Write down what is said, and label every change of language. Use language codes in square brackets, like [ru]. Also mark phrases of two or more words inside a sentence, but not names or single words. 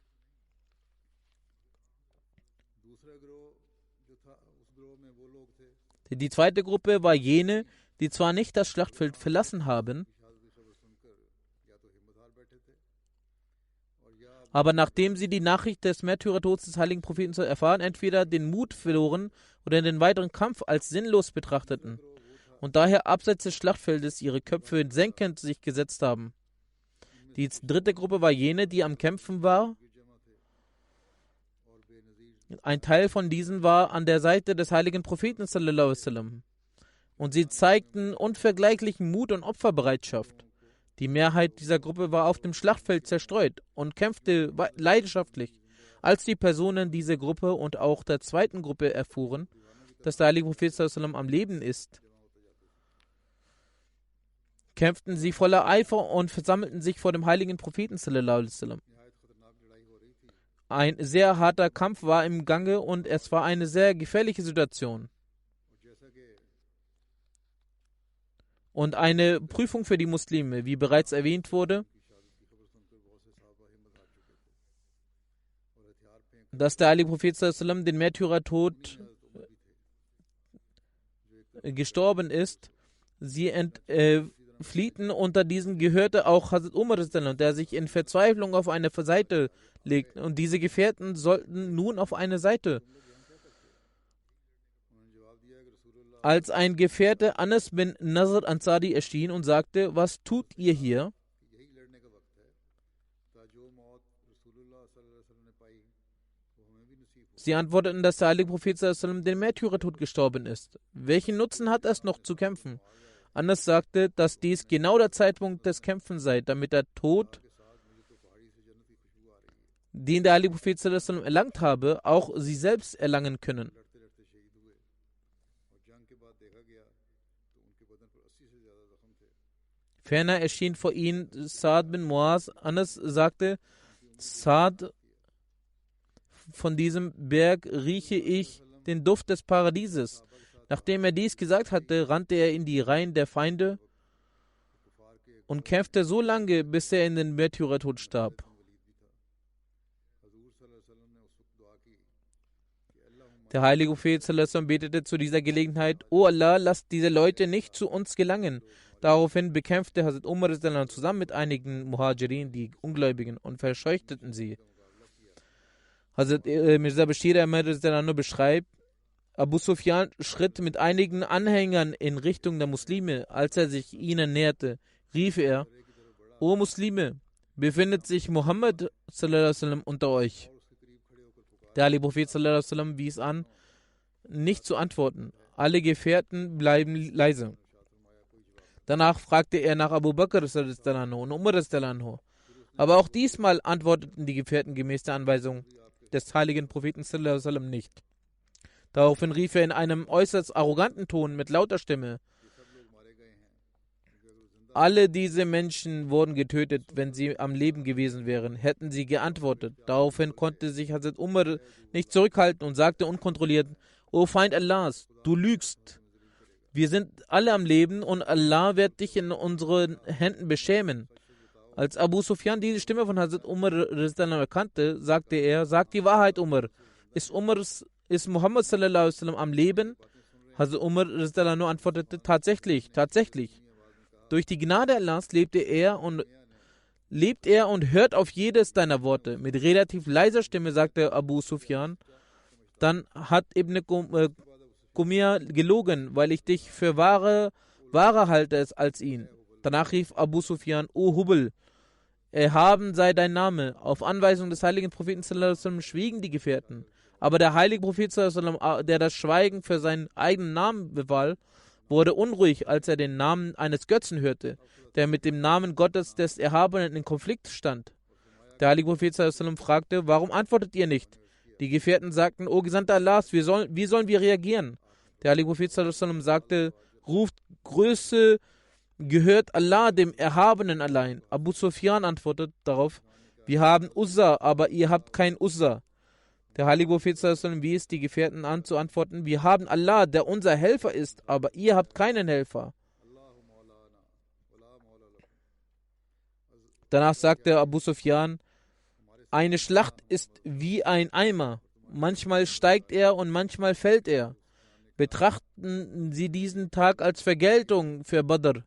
[de] Die zweite Gruppe war jene, die zwar nicht das Schlachtfeld verlassen haben, aber nachdem sie die Nachricht des Märtyrertods des heiligen Propheten erfahren, entweder den Mut verloren oder den weiteren Kampf als sinnlos betrachteten und daher abseits des Schlachtfeldes ihre Köpfe senkend sich gesetzt haben. Die dritte Gruppe war jene, die am Kämpfen war. Ein Teil von diesen war an der Seite des heiligen Propheten [ar] صلى الله عليه وسلم [de] und sie zeigten unvergleichlichen Mut und Opferbereitschaft. Die Mehrheit dieser Gruppe war auf dem Schlachtfeld zerstreut und kämpfte leidenschaftlich. Als die Personen dieser Gruppe und auch der zweiten Gruppe erfuhren, dass der heilige Prophet [ar] صلى الله عليه وسلم [de] am Leben ist, kämpften sie voller Eifer und versammelten sich vor dem heiligen Propheten [ar] صلى الله عليه وسلم. [de] Ein sehr harter Kampf war im Gange und es war eine sehr gefährliche Situation und eine Prüfung für die Muslime, wie bereits erwähnt wurde, dass der heilige Prophet [ar] صلى الله عليه وسلم [de] den Märtyrertod gestorben ist. Sie fliehten, unter diesen gehörte auch Hazrat Umar, der sich in Verzweiflung auf eine Seite legte, und diese Gefährten sollten nun auf eine Seite. Als ein Gefährte Anas bin Nasr Ansari erschien und sagte: Was tut ihr hier? Sie antworteten, dass der heilige Prophet [ar] صلى الله عليه وسلم [de] den Märtyrertod gestorben ist. Welchen Nutzen hat es noch zu kämpfen? Anas sagte, dass dies genau der Zeitpunkt des Kämpfens sei, damit der Tod, den der heilige Prophet [ar] صلى الله عليه وسلم [de] erlangt habe, auch sie selbst erlangen können. Ferner erschien vor ihnen Saad bin Muaz. Anas sagte: Saad, von diesem Berg rieche ich den Duft des Paradieses. Nachdem er dies gesagt hatte, rannte er in die Reihen der Feinde und kämpfte so lange, bis er in den Märtyrertod starb. Der heilige Prophet [ar] صلى الله عليه وسلم [de] betete zu dieser Gelegenheit: O Allah, lass diese Leute nicht zu uns gelangen. Daraufhin bekämpfte Hazrat Umar zusammen mit einigen Muhajirin die Ungläubigen und verscheuchteten sie. Hazrat Mirza Bashir Ahmad beschreibt: Abu Sufyan schritt mit einigen Anhängern in Richtung der Muslime. Als er sich ihnen näherte, rief er: O Muslime, befindet sich Muhammad [ar] صلى الله عليه وسلم [de] unter euch? Der heilige Prophet [ar] صلى الله عليه وسلم [de] wies an, nicht zu antworten. Alle Gefährten bleiben leise. Danach fragte er nach Abu Bakr und Umar. Aber auch diesmal antworteten die Gefährten gemäß der Anweisung des heiligen Propheten [ar] صلى الله عليه وسلم [de] nicht. Daraufhin rief er in einem äußerst arroganten Ton mit lauter Stimme: Alle diese Menschen wurden getötet, wenn sie am Leben gewesen wären, hätten sie geantwortet. Daraufhin konnte sich Hazrat Umar nicht zurückhalten und sagte unkontrolliert: O Feind Allahs, du lügst. Wir sind alle am Leben und Allah wird dich in unseren Händen beschämen. Als Abu Sufyan diese Stimme von Hazrat Umar erkannte, sagte er, sag die Wahrheit, Umar. Ist Muhammad [ar] صلى الله عليه وسلم [de] am Leben? Hazrat Umar antwortete, tatsächlich, tatsächlich. Durch die Gnade Allahs lebt er und hört auf jedes deiner Worte. Mit relativ leiser Stimme sagte Abu Sufyan, dann hat Ibn Kumia gelogen, weil ich dich für wahrer halte als ihn. Danach rief Abu Sufyan, O Hubel, erhaben sei dein Name. Auf Anweisung des heiligen Propheten [ar] صلى الله عليه وسلم [de] schwiegen die Gefährten. Aber der heilige Prophet [ar] صلى الله عليه وسلم, [de] der das Schweigen für seinen eigenen Namen befahl, wurde unruhig, als er den Namen eines Götzen hörte, der mit dem Namen Gottes des Erhabenen in Konflikt stand. Der heilige Prophet [ar] صلى الله عليه وسلم [de] fragte, warum antwortet ihr nicht? Die Gefährten sagten, O Gesandter Allahs, wie sollen wir reagieren? Der heilige Prophet [ar] صلى الله عليه وسلم [de] sagte, ruft Größe gehört Allah, dem Erhabenen allein. Abu Sufyan antwortet darauf, wir haben Uzza, aber ihr habt kein Uzza. Der heilige Prophet [ar] صلى الله عليه وسلم [de] wies die Gefährten an zu antworten, wir haben Allah, der unser Helfer ist, aber ihr habt keinen Helfer. Danach sagte Abu Sufyan, eine Schlacht ist wie ein Eimer. Manchmal steigt er und manchmal fällt er. Betrachten Sie diesen Tag als Vergeltung für Badr.